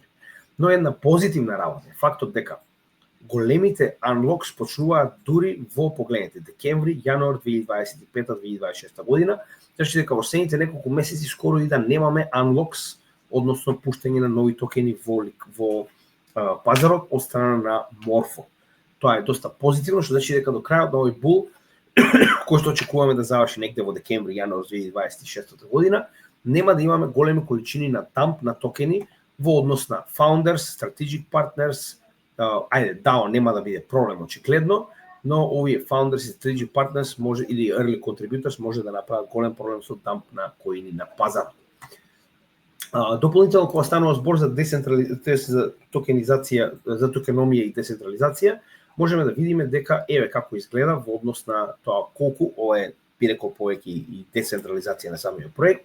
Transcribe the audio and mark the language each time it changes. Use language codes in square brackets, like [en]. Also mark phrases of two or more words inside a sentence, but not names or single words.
[mk] Но една позитивна работа е фактот дека големите unlocks почнуваат дури во погледнете декември, јануар 2025-2026 година, значи дека во следните неколку месеци скоро и да немаме unlocks, односно пуштање на нови токени во пазарот од страна на Morpho. Тоа е доста позитивно, што значи дека до крајот на овој бул, кој што очекуваме да заврши негде во декември, јануар 2026 година, нема да имаме големи количини на дамп на токени во однос на [en] founders, strategic partners, [mk] DAO нема да биде проблем очигледно, но овие founders и [en] strategic partners [mk] може или [en] early contributors [mk] може да направат голем проблем со дамп на коини на пазарот. Дополнително кога станува збор за за токенизација, за токеномија и децентрализација, можеме да видиме дека еве како изгледа во однос на тоа колку ова е би рекол повеќе и децентрализација на самиот проект.